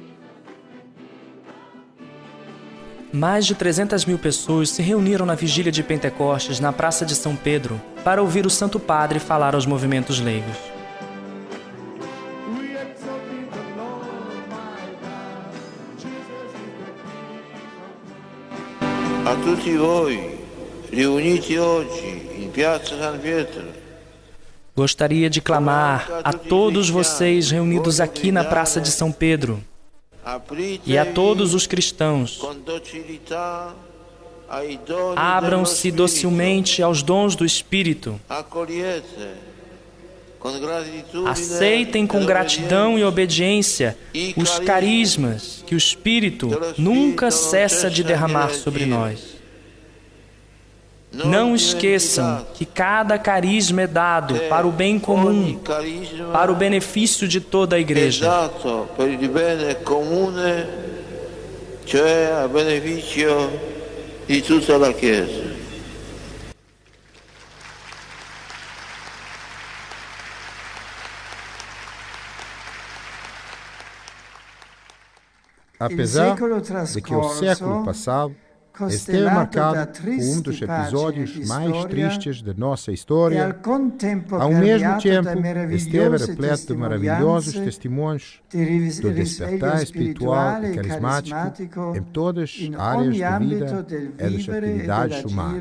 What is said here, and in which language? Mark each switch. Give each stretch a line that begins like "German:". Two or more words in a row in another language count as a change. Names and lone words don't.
Portuguese: Mais de 300 mil pessoas se reuniram na vigília de Pentecostes na Praça de São Pedro para ouvir o Santo Padre falar aos movimentos leigos.
Italian: A tutti voi, riuniti oggi in Piazza San Pietro,
Portuguese: Gostaria de clamar a todos vocês reunidos aqui na Praça de São Pedro e a todos os cristãos: abram-se docilmente aos dons do Espírito. Aceitem com gratidão e obediência os carismas que o Espírito nunca cessa de derramar sobre nós. Não esqueçam que cada carisma é dado para o bem comum, para o benefício de toda a Igreja.
Italian: Cioè a beneficio di tutta la Chiesa.
Portuguese: Apesar de que o século passado esteve marcado por dos episódios mais tristes de nossa história, ao mesmo tempo esteve repleto de maravilhosos testemunhos do despertar espiritual e carismático em todas as áreas da vida e das atividades humanas.